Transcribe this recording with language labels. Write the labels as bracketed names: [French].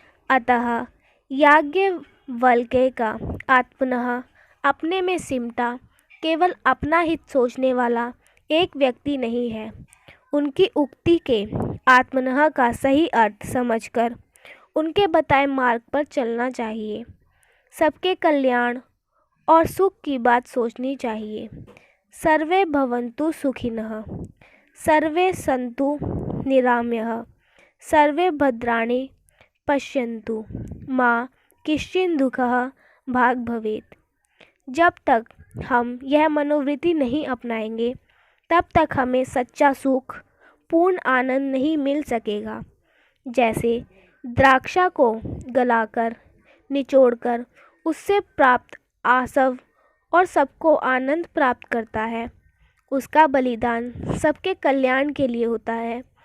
[Hindi] अतः याज्ञवल्क्य का आत्मनः अपने में सिमटा, केवल अपना हित सोचने वाला एक व्यक्ति नहीं है। उनकी उक्ति के आत्मनः का सही अर्थ समझकर उनके बताए मार्ग पर चलना चाहिए। सबके कल्याण और सुख की बात सोचनी चाहिए। [Sanskrit] सर्वे भवन्तु सुखिनः, सर्वे सन्तु निरामयः, सर्वे भद्राणि पश्यन्तु, माँ किश्चिन दुःखः भाग् भवेत्। [Hindi] जब तक हम यह मनोवृत्ति नहीं अपनाएंगे तब तक हमें सच्चा सुख, पूर्ण आनंद नहीं मिल सकेगा। जैसे द्राक्षा को गलाकर, निचोड़कर उससे प्राप्त आसव और सबको आनंद प्राप्त करता है, उसका बलिदान सबके कल्याण के लिए होता है।